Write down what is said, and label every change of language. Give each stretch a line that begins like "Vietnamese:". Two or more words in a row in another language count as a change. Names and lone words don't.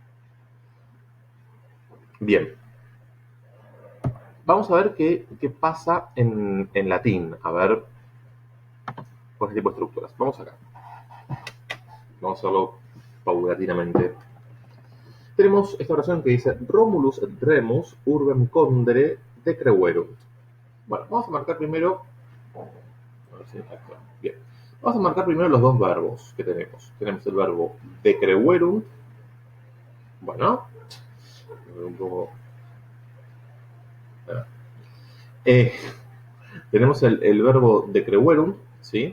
Spanish: Bien, vamos a ver qué pasa en latín, a ver, con este tipo de estructuras. Vamos acá, vamos a hacerlo paulatinamente. Tenemos esta oración que dice
Latin: Romulus et Remus urbem condere decreverunt.
Spanish: Bueno, vamos a marcar primero. A ver si está claro. Bien. Vamos a marcar primero los dos verbos que tenemos. Tenemos el verbo decreverunt. Bueno, un poco. Eh, tenemos el verbo decreverunt, ¿sí?